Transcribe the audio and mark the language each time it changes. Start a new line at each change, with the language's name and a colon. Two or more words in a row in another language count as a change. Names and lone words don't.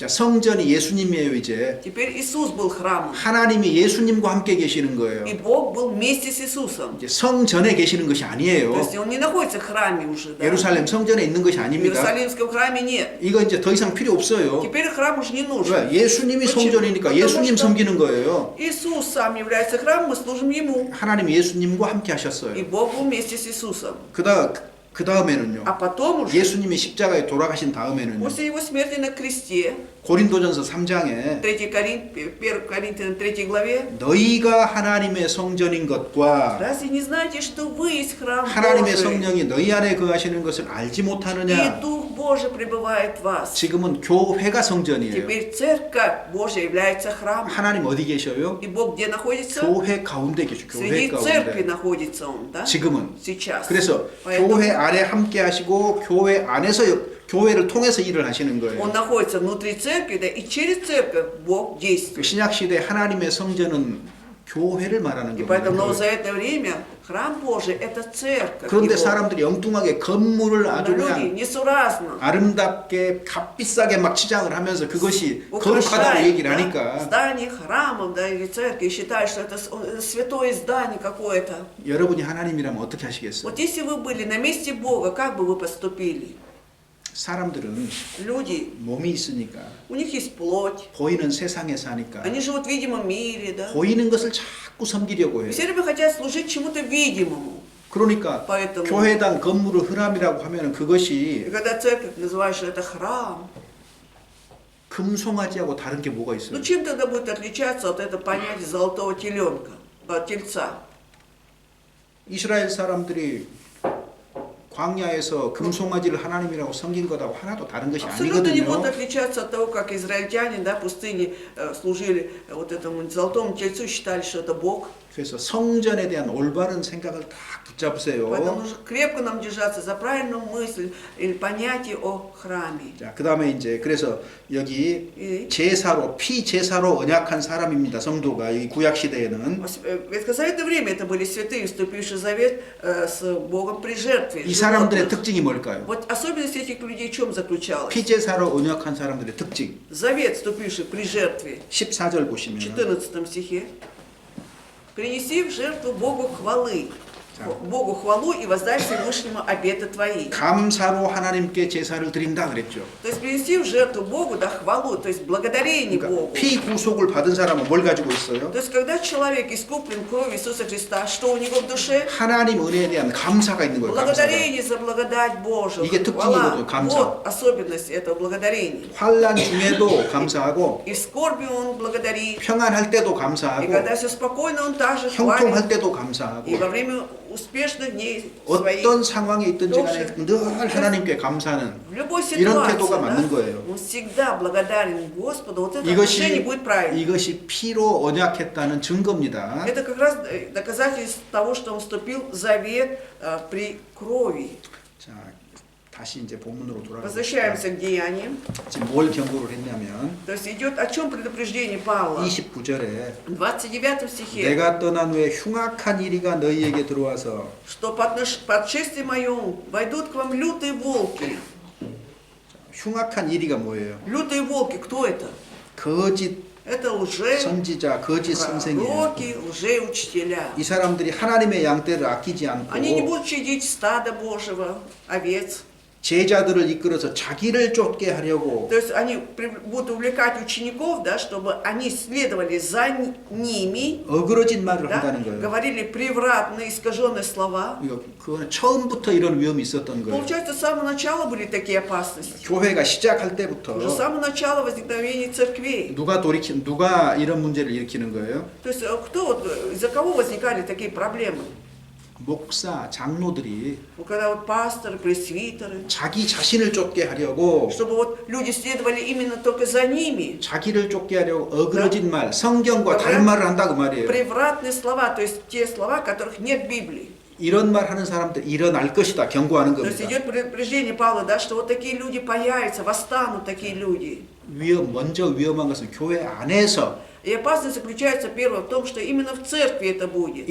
Korean: 자, 성전이 예수님이에요 이제.
Russian: теперь Иисус был храмом,
Korean: 하나님이 예수님과 함께 계시는 거예요.
Russian: и Бог был вместе с Иисусом.
Korean: 이제 성전에 계시는 것이 아니에요.
Russian: То есть, Он не находится в храме уже, да.
Korean: 예루살렘 성전에 있는 것이
Russian: В
Korean: 아닙니다.
Russian: Иерусалимском храме нет.
Korean: 이거 이제 더 이상 필요 없어요.
Russian: Теперь храм уже не нужен.
Korean: 왜? 예수님이
Russian: Почему?
Korean: 성전이니까
Russian: Потому
Korean: 예수님
Russian: что
Korean: 섬기는 거예요.
Russian: Иисус сам является храмом, мы служим Ему.
Korean: 하나님 예수님과 함께
Russian: И
Korean: 하셨어요.
Russian: Бог был вместе с Иисусом.
Korean: 그 그 다음에는요.
Russian: А потом уже,
Korean: 예수님이 십자가에 돌아가신 다음에는요.
Russian: после его смерти на кресте,
Korean: 고린도전서 3장에
Russian: 1 Коринфянам 3 главе,
Korean: 너희가 하나님의 성전인 것과
Russian: разве не знаете, что вы есть храм
Korean: 하나님의
Russian: Божий,
Korean: 성령이 너희 안에 거하시는 것을 알지
Russian: и
Korean: 못하느냐?
Russian: Дух Божий пребывает в вас?
Korean: 지금은 교회가 성전이에요.
Russian: Теперь церковь Божья является храмом.
Korean: 하나님 어디 계셔요?
Russian: И Бог где находится?
Korean: 교회 가운데 계셔. 교회
Russian: Среди церкви
Korean: 가운데.
Russian: находится Он, да?
Korean: 지금은.
Russian: Сейчас.
Korean: 그래서
Russian: Поэтому
Korean: 교회 안에 함께 하시고 교회 안에서 교회를 통해서 일을 하시는 거예요.
Russian: Он находится внутри церкви, да, и через церковь Бог
Korean: 그
Russian: действует.
Korean: 신약 시대 하나님의 성전은 교회를 말하는
Russian: И поэтому в
Korean: 겁니다.
Russian: новозаветное время храм Божий – это церковь.
Korean: 그런데
Russian: Его.
Korean: 사람들이 엉뚱하게 건물을
Russian: Но
Korean: 아주
Russian: люди
Korean: 그냥
Russian: несуразно
Korean: 아름답게 값비싸게 막 치장을 하면서 그것이 거룩하다고
Russian: украшают,
Korean: 얘기를
Russian: да,
Korean: 하니까
Russian: здание храмов, да, или церкви, и считают, что это святое здание какое-то.
Korean: 여러분이 하나님이라면 어떻게 하시겠어요?
Russian: Вот если вы были на месте Бога, как бы вы поступили?
Korean: 사람들은
Russian: Люди,
Korean: 몸이 있으니까
Russian: у них есть плоть,
Korean: 보이는 세상에 사니까
Russian: они живут в видимом мире, да.
Korean: 보이는 것을 자꾸 섬기려고 해요.
Russian: Все время хотят служить чему-то видимому.
Korean: 그러니까
Russian: Поэтому,
Korean: 교회당 건물을 흐람이라고 하면
Russian: и
Korean: 그것이
Russian: когда церковь называешь, что это храм,
Korean: 금송아지하고 다른 게 뭐가 있어요?
Russian: ну чем тогда будет отличаться от этого понятия золотого теленка, тельца?
Korean: 이스라엘 사람들이 광야에서 금송아지를 하나님이라고 섬긴 것하고 하나도 다른 것이
Russian: Абсолютно не будут
Korean: 아니거든요.
Russian: отличаться от того, как израильтяне, да, в пустыне служили вот этому золотому тельцу, считали, что это Бог.
Korean: 그래서 성전에 대한 올바른 생각을 다 붙잡으세요.
Russian: Поэтому нужно крепко нам держаться за правильную мысль или понятие о храме.
Korean: 자, 그다음에 이제 그래서 여기
Russian: И
Korean: 제사로 피제사로 언약한 사람입니다. 성도가 이 구약 시대에는
Russian: в ветхозаветное время это были святые, вступившие в завет с Богом при жертве
Korean: 이 사람들의
Russian: животных.
Korean: 특징이 뭘까요?
Russian: Вот особенность этих людей в чем заключалась?
Korean: 피제사로 언약한 사람들의 특징.
Russian: Завет, вступивший при жертве,
Korean: 14절
Russian: в
Korean: 보시면
Russian: 14 стихе, принеси в жертву Богу хвалы, Так. Богу хвалу и воздай Всевышнему обеты твои.
Korean: 감사로 하나님께 제사를 드린다 그랬죠.
Russian: То есть принеси в жертву Богу, да, хвалу, то есть благодарение
Korean: 그러니까
Russian: Богу.
Korean: 피 구속을 받은 사람은 뭘 가지고 있어요?
Russian: То есть когда человек искуплен кровью Иисуса Христа, что у него в душе?
Korean: 하나님 은혜에 대한 감사가 있는 거예요. 감사가.
Russian: Благодарение за благодать Божию.
Korean: 이게
Russian: Хвала.
Korean: 특징이거든요, 감사.
Russian: Вот особенность этого благодарения.
Korean: 환난 중에도 감사하고
Russian: И в скорби он благодарит,
Korean: 평안할 때도
Russian: и
Korean: 감사하고
Russian: когда все спокойно, он также хвалит.
Korean: 형통할 때도
Russian: И
Korean: 감사하고
Russian: во время успешных дней своих,
Korean: 어떤 상황에 있든지 간에 늘 하나님께 감사하는
Russian: в любой
Korean: 이런
Russian: ситуации,
Korean: 태도가
Russian: да,
Korean: 맞는 거예요.
Russian: он всегда благодарен Господу. Вот это отношение будет правильно.
Korean: 이것이 피로 언약했다는 증거입니다.
Russian: Это как раз доказательство того, что он вступил в завет при крови.
Korean: 자, 다시 이제 본문으로 돌아가겠습니다.
Russian: Возвращаемся к деяниям.
Korean: 지금 뭘 경고를 했냐면
Russian: То есть идет о чем предупреждение Павла?
Korean: 29절에
Russian: В 29 стихе,
Korean: 내가 떠난 후에 흉악한 이리가 너희에게 들어와서
Russian: что по отшествии моем войдут к вам лютые волки.
Korean: 흉악한 이리가 뭐예요?
Russian: Лютые волки, кто это?
Korean: 거짓
Russian: Это лже,
Korean: 선지자, 거짓 선생이에요.
Russian: пророки, лжеучителя.
Korean: 이 사람들이 하나님의 양떼를 아끼지 않고
Russian: Они не будут щадить стада Божьего, овец.
Korean: 제자들을 이끌어서 자기를 쫓게 하려고
Russian: То есть они будут увлекать учеников, да, чтобы они следовали за ними,
Korean: 어그러진 말을
Russian: да,
Korean: 한다는 거예요.
Russian: говорили превратные, искаженные слова.
Korean: 이거 그거는 처음부터 이런 위험이 있었던 거예요.
Russian: Получается, с самого начала были такие опасности.
Korean: 교회가 시작할
Russian: Уже с
Korean: 때부터
Russian: самого начала возникновения церквей.
Korean: 누가 이런 문제를 일으키는 거예요?
Russian: То есть кто вот, из-за кого возникали такие проблемы?
Korean: 목사, 장로들이
Russian: Ну, когда вот пасторы, пресвитеры,
Korean: 자기 자신을 쫓게 하려고
Russian: чтобы вот люди следовали именно только за ними.
Korean: 자기를 쫓게 하려고 어그러진 말, 성경과 다른 말을 한다 그 말이에요.
Russian: Превратные слова, то есть те слова, которых нет в Библии.
Korean: 이런 말 하는 사람들 일어날 것이다 경고하는
Russian: То есть
Korean: 겁니다.
Russian: идет предупреждение Павла, да, что вот такие люди появятся, восстанут такие люди.
Korean: 먼저 위험한 것은 교회 안에서
Russian: И опасность заключается, первое, в том, что именно в церкви это будет.